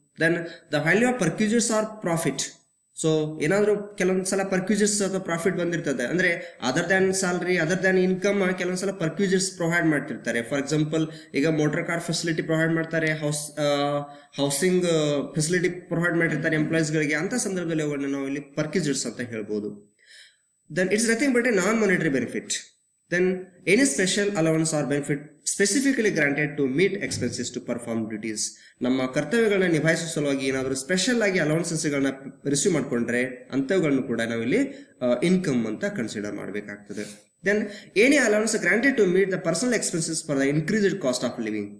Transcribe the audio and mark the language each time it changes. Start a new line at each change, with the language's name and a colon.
English: Then the value of perquisites are profit.
Kannada: So ಏನಾದರೂ ಕೆಲವೊಂದ್ಸಲ ಪರ್ಕ್ಯೂಸರ್ಸ್ ಅಥವಾ ಪ್ರಾಫಿಟ್ ಬಂದಿರ್ತದೆ, ಅಂದ್ರೆ
English: other than salary,
Kannada: other than income ಕೆಲವೊಂದ್ಸಲ ಪರ್ಕ್ಯೂಸರ್ಸ್ ಪ್ರೊವೈಡ್ ಮಾಡ್ತಿರ್ತಾರೆ. ಫಾರ್ ಎಕ್ಸಾಂಪಲ್ ಈಗ ಮೋಟರ್ ಕಾರ್ ಫೆಸಿಲಿಟಿ ಪ್ರೊವೈಡ್ ಮಾಡ್ತಾರೆ, ಹೌಸಿಂಗ್ ಫೆಸಿಲಿಟಿ ಪ್ರೊವೈಡ್ ಮಾಡಿರ್ತಾರೆ ಎಂಪ್ಲಾಯೀಸ್ಗಳಿಗೆ. ಅಂತ ಸಂದರ್ಭದಲ್ಲಿ ಅವುಗಳನ್ನ ನಾವು ಇಲ್ಲಿ ಪರ್ಕ್ಯೂಸರ್ಸ್ ಅಂತ ಹೇಳ್ಬೋದು.
English: Then it's nothing but a non monetary benefit. Then any special allowance or benefit specifically granted to meet expenses to perform duties.
Kannada: ನಮ್ಮ ಕರ್ತವ್ಯಗಳನ್ನ ನಿಭಾಯಿಸುವ ಸಲುವಾಗಿ ಏನಾದರೂ ಸ್ಪೆಷಲ್ ಆಗಿ ಅಲೌನ್ಸಸ್ಗಳನ್ನ ರಿಸೀವ್ ಮಾಡ್ಕೊಂಡ್ರೆ ಅಂತವುಗಳನ್ನು ಕೂಡ ನಾವಿಲ್ಲಿ ಇನ್ಕಮ್ ಅಂತ ಕನ್ಸಿಡರ್ ಮಾಡಬೇಕಾಗ್ತದೆ.
English: Then any allowance granted to meet the personal expenses for the increased cost of living.